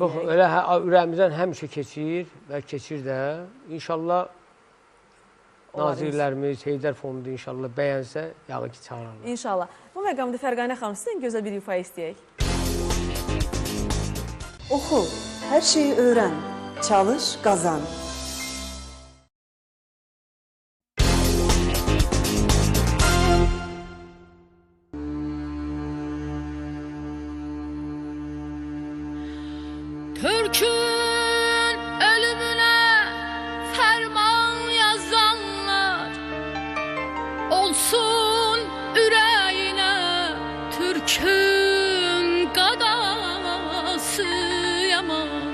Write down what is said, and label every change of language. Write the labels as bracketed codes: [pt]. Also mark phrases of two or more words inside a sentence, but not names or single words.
[az] Çox, elə ürəyimizdən həmişə keçir və keçir də. İnşallah nazirlərimiz, Heydər Fondu inşallah bəyənsə, yağın ki, çağırarlar. İnşallah. Bu məqamda Fərqanə xanım, sizdən gözəl bir ifa istəyək. Oxu, hər şeyi öyrən, çalış, qazan. [tr] Türk'ün ölümüne ferman yazanlar olsun yüreğine Türk'ün qadası yaman.